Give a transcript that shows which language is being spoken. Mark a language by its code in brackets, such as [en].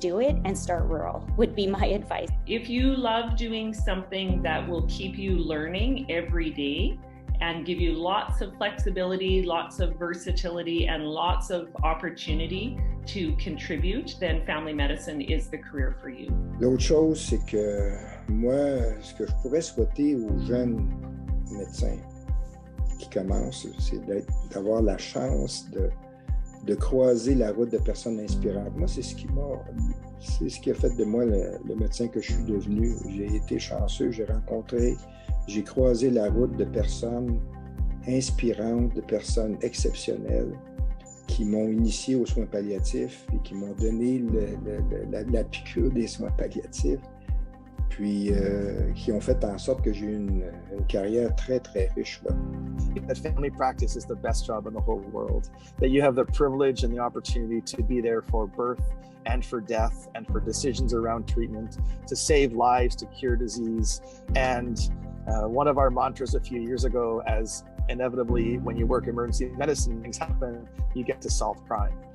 [en] Do it and start rural would be my advice. If you love doing something that will keep you learning every day and give you lots of flexibility, lots of versatility, and lots of opportunity to contribute, then family medicine is the career for you. [fr] L'autre chose, c'est que moi, ce que je pourrais souhaiter aux jeunes médecins qui commencent, c'est d'avoir la chance de croiser la route de personnes inspirantes. Moi, c'est ce qui a fait de moi le médecin que je suis devenu. J'ai été chanceux, j'ai croisé la route de personnes inspirantes, de personnes exceptionnelles qui m'ont initié aux soins palliatifs et qui m'ont donné la piqûre des soins palliatifs, puis qui ont fait en sorte que j'ai eu une carrière très, très riche là. [en] That family practice is the best job in the whole world, that you have the privilege and the opportunity to be there for birth and for death and for decisions around treatment, to save lives, to cure disease. And one of our mantras a few years ago, as inevitably when you work emergency medicine, things happen, you get to solve crime.